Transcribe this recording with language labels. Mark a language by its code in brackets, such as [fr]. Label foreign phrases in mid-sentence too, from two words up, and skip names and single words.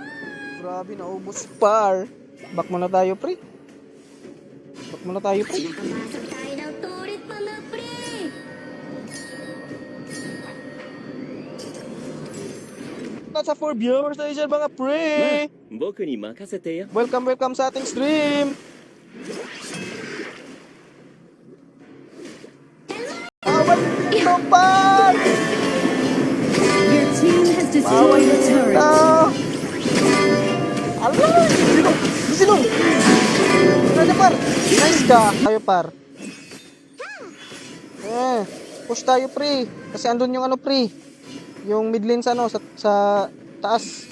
[tl] Grabe, naubos par. Back muna tayo, pre. Nakapasok tayo ng turret, mga pre. Nasa 4 viewers tayo dyan, mga pre. [ja] 僕に任せてよ。 [tl] Welcome sa ating stream. Bawal dito, par. [en] Your team has destroyed the turret. [tl] Alay! Silong! Ano, par? Nice ka. Tayo, par. Push tayo, pre. Kasi andun yung ano, pre. Yung mid lane sa ano, sa taas.